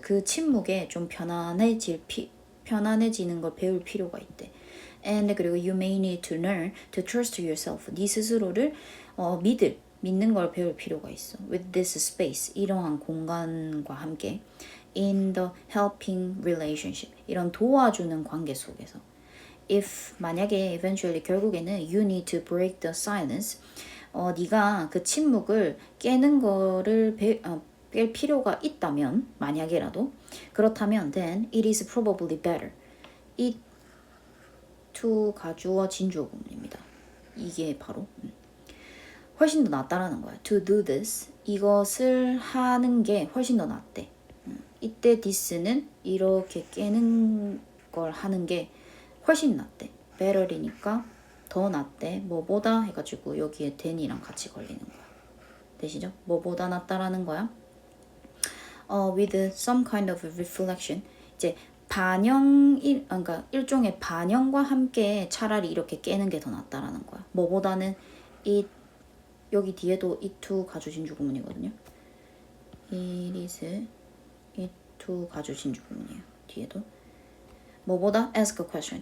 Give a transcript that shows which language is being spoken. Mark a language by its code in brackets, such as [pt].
[ko] 그 침묵에 좀 편안해지는 걸 배울 필요가 있대. [en] And [ko] 그리고 [en] you may need to learn to trust yourself. [ko] 네 스스로를 믿는 걸 배울 필요가 있어. [en] With this space. [ko] 이러한 공간과 함께. [en] In the helping relationship. [ko] 이런 도와주는 관계 속에서. [en] If [ko] 만약에 [en] eventually [ko] 결국에는 [en] you need to break the silence. [ko] 네가 그 침묵을 깨는 거를 뺄 필요가 있다면 만약에라도 그렇다면 [en] then it is probably better. [ko] it to 가주어 진주어 구문입니다. 이게 바로 훨씬 더 낫다라는 거야. [en] To do this [ko] 이것을 하는 게 훨씬 더 낫대. 이때 this는 이렇게 깨는 걸 하는 게 훨씬 낫대. better이니까 더 낫대. 뭐보다 해가지고 여기에 than이랑 같이 걸리는 거야. 되시죠? 뭐보다 낫다라는 거야. [en] With some kind of reflection. [ko] 이제 그러니까 일종의 반영과 함께 차라리 이렇게 깨는 게 더 낫다라는 거야. 뭐보다는 여기 뒤에도 it to 가주 진주 구문이거든요. it is it to 가주 진주 구문이에요. 뒤에도. 뭐보다 [en] ask a question.